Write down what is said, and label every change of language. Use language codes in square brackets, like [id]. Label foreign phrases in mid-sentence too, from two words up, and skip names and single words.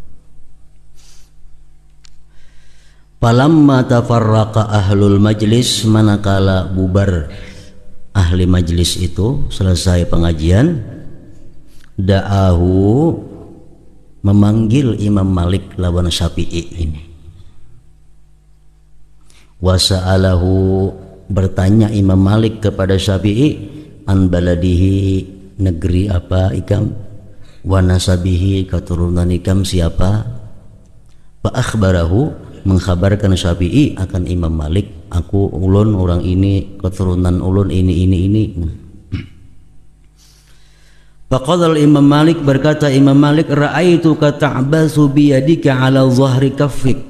[ar] فلما تفرق أهل المجلس, [bjn] manakala bubar ahli majlis itu, selesai pengajian, da'ahu, memanggil Imam Malik lawan Syafi'i ini. Wasa'alahu, bertanya Imam Malik kepada Syafi'i, [ar] عن بلده, [bjn] negeri apa ikam, [ar] ونسبه, [bjn] keturunan ikam siapa. [ar] فأخبره, [bjn] mengkhabarkan Syafi'i akan Imam Malik, aku ulun orang ini, keturunan ulun ini. [ar] فقال إمام مالك, [bjn] berkata Imam Malik, [ar] رأيتك تعبث بيدك على ظهر كفك.